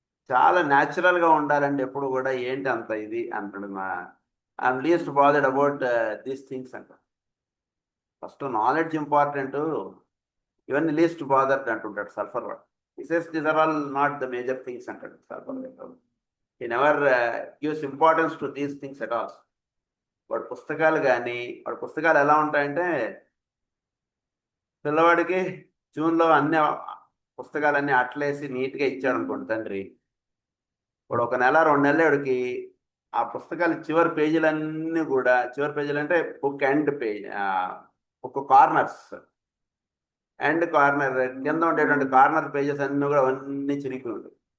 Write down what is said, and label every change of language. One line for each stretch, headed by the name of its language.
Telugu: చాలా న్యాచురల్గా ఉండాలండి ఎప్పుడు కూడా. ఏంటి అంత ఇది అంటాడు,
English: I'm least bothered about these things
Telugu: అంట. ఫస్ట్ నాలెడ్జ్ ఇంపార్టెంట్, ఇవన్నీ లీస్ట్ బాదర్డ్ అంటుంటాడు సల్ఫర్ వాడు.
English: these are all not the major things
Telugu: అంటాడు
English: Sulphur. he never gives importance to these things at all.
Telugu: వాడు పుస్తకాలు కానీ, వాడి పుస్తకాలు ఎలా ఉంటాయంటే, పిల్లవాడికి జూన్లో అన్ని పుస్తకాలన్నీ అట్లేసి నీట్గా ఇచ్చాడు అనుకోండి తండ్రి, వాడు 1 నెల 2 నెలలు వాడికి ఆ పుస్తకాలు చివరి పేజీలన్నీ కూడా, చివరి పేజీలు అంటే book end page, book corners, end corner కింద ఉండేటువంటి కార్నర్ పేజెస్ అన్నీ కూడా అవన్నీ చిరిగిపోయి ఉంటాయి.